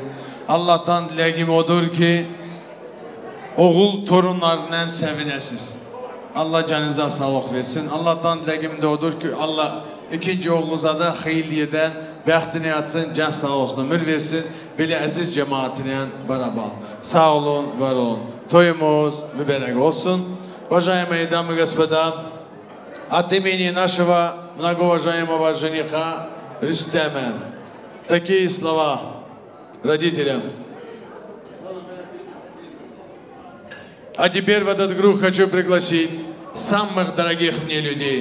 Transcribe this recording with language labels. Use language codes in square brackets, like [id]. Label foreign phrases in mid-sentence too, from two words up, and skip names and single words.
[tr] Allah'tan dileğim odur ki, oğul torunlarından sevinesiz. Allah canınıza sağlık versin. Allah'tan dileğim de odur ki Allah ikinci oğlunuza da hayırliyeden bəxtini yatsın, can sağ olsun, ömür versin. Böyle aziz cemaatine beraber. Sağ olun, var olun. Toyumuz mübarek olsun. [ru] Уважаемые дамы и господа, от имени нашего многоуважаемого жениха Рустема такие слова родителям. А теперь в этот круг хочу пригласить самых дорогих мне людей.